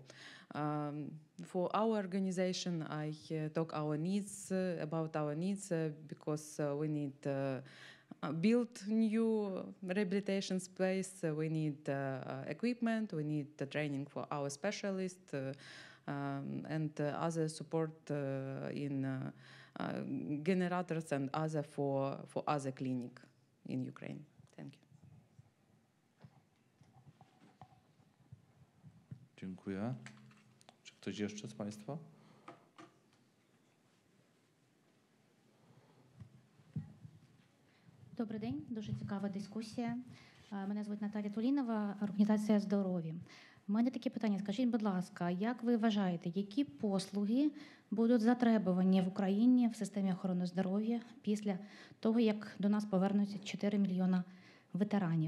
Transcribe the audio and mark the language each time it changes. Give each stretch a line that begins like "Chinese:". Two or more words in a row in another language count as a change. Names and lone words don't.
English: For our organization, I talk about our needs because we need build new rehabilitation space. We need equipment. We need the training for our specialists and other support in generators and other for other clinic in Ukraine. Thank you.
Polish: Dziękuję. Czy ktoś jeszcze z Państwa?
Ukrainian: Добрий день, дуже цікава дискусія. Мене звуть Наталя Тулінова, організація «Здорові». У мене таке питання. Скажіть, будь ласка, як ви вважаєте, які послуги будуть затребувані в Україні в системі охорони здоров'я після того, як до нас повернуться 4 мільйона ветеранів?